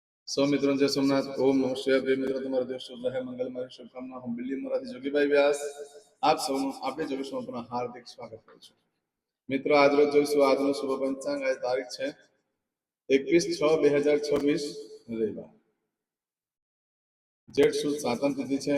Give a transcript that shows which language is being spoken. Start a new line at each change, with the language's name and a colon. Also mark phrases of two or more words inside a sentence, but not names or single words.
Hindi: सौ मित्रों जय सोमनाथ।
Sanskrit: ओम नमः शिवाय।
Hindi: प्रिय मित्रों,
Gujarati: તમારો દિવસ શુભ રહે, મંગલમય શુભકામના। હું બિલ્લી મોરાથી જોગીભાઈ વ્યાસ આપ સૌનું આપણે જોગેશમાં પુનઃ હાર્દિક સ્વાગત કરું છું। મિત્રો, આજ રોજ જોઈશું આજનો શુભ પંચાંગ। આજ તારીખ છે 21/6/2026 રવિવાર, જેઠ સુદ સાતમ તિથિ છે।